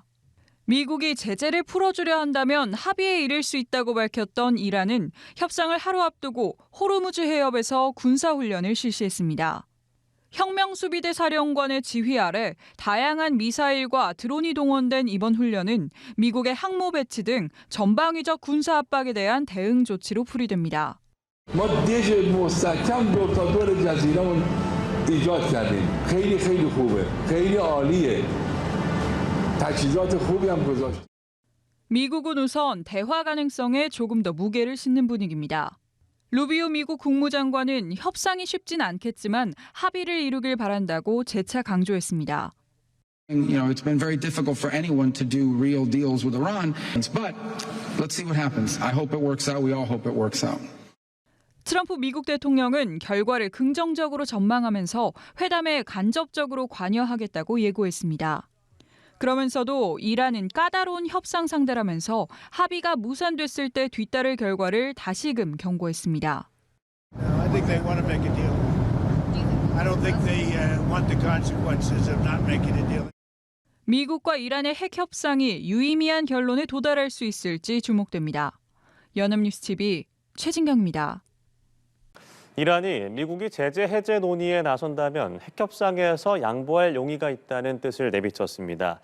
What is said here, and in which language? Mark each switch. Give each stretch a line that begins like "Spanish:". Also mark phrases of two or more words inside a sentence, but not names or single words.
Korean: 미국이 제재를 풀어주려 한다면 합의에 이를 수 있다고 밝혔던 이란은 협상을 하루 앞두고 호르무즈 해협에서 군사훈련을 실시했습니다. 혁명수비대 사령관의 지휘 아래 다양한 미사일과 드론이 동원된 이번 훈련은 미국의 항모 배치 등 전방위적 군사 압박에 대한 대응 조치로 풀이됩니다.
Persian: ما دیش مستحکم دو تا دور جزیره ایجاد کردیم. خیلی خیلی خوبه. خیلی عالیه. تجهیزات خوبی هم گذاشت.
Korean: 미국은 우선 대화 가능성에 조금 더 무게를 싣는 분위기입니다. 루비오 미국 국무장관은 협상이 쉽진 않겠지만 합의를 이루길 바란다고 재차 강조했습니다.
English: It's been very difficult for anyone to do real deals with Iran, but let's see what happens. I hope it works out. We all hope it works out.
Korean: 트럼프 미국 대통령은 결과를 긍정적으로 전망하면서 회담에 간접적으로 관여하겠다고 예고했습니다. 그러면서도 이란은 까다로운 협상 상대라면서 합의가 무산됐을 때 뒤따를 결과를 다시금 경고했습니다.
English: I think they want to make a deal. I don't think they want the consequences of not making a deal.
Korean: 미국과 이란의 핵 협상이 유의미한 결론에 도달할 수 있을지 주목됩니다. 연합뉴스 TV 최진경입니다. 이란이 미국이 제재 해제 논의에 나선다면 핵협상에서 양보할 용의가 있다는 뜻을 내비쳤습니다.